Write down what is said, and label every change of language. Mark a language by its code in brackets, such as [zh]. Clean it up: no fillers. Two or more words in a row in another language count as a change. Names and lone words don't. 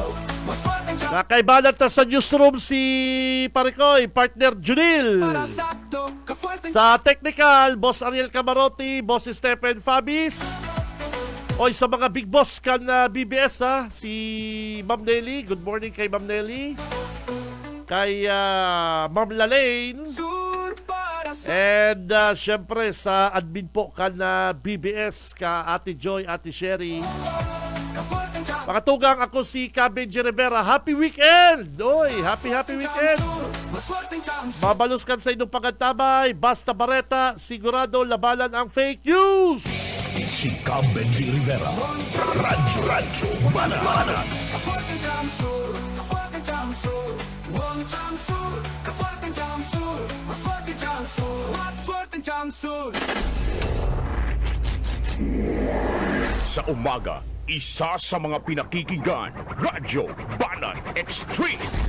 [bik] Nakaibalat na sa newsroom si Parikoy, partner Junil. Sa technical, Boss Ariel Camarote, Boss Stephen Fabis. Oy, sa mga big boss kan BBS ha, si Ma'am Nelly. [en] Good morning [bik] kay Ma'am Nelly. Kay Ma'am Lalaine. And syempre sa admin po ka na BBS, ka Ate Joy, Ate Sherry. Makatugang ako si Benji Rivera. [en] Happy weekend! Oy, happy weekend! [bik] Mabalos kan sa inyong pagkantabay. [tl] Basta Bareta, sigurado labanan ang [en] fake news! [bik] Si Benji Rivera. Radyo Banana. [tl] Sa umaga, isa sa mga pinakikinggan, Radyo Banan Extreme.